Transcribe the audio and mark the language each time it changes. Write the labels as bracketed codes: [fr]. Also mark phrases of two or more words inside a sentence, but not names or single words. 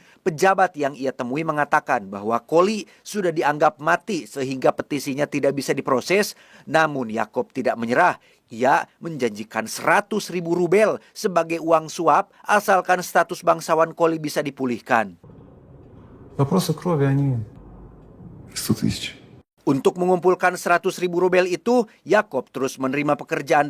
[id] Pejabat yang ia temui mengatakan bahwa Koli sudah dianggap mati sehingga petisinya tidak bisa diproses. Namun Yakob tidak menyerah. Ia menjanjikan 100.000 rubel sebagai uang suap asalkan status bangsawan Koli bisa dipulihkan. [ru] Вопросы крови, они 100 000. [id] Untuk mengumpulkan 100.000 rubel itu, Yakob terus menerima pekerjaan